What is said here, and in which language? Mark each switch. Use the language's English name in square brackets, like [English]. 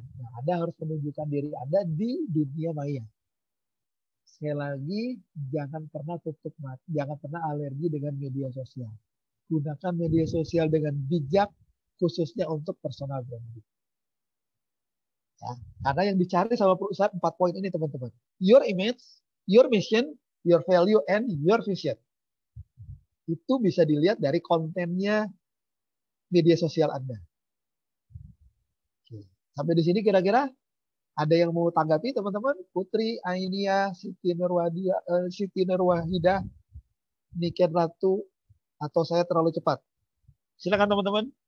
[Indonesian] Nah, Anda harus menunjukkan diri Anda di dunia maya. Sekali lagi, jangan pernah tutup mata, jangan pernah alergi dengan media sosial. Gunakan media sosial dengan bijak, khususnya untuk personal branding. Ya, karena yang dicari sama perusahaan 4 poin ini teman-teman. [English] Your image, your mission, your value, and your vision. [Indonesian] Itu bisa dilihat dari kontennya media sosial Anda. Oke. Sampai di sini kira-kira ada yang mau tanggapi teman-teman? Putri, Ainia, Siti Nurwahidah, Niken Ratu, atau saya terlalu cepat? Silakan teman-teman.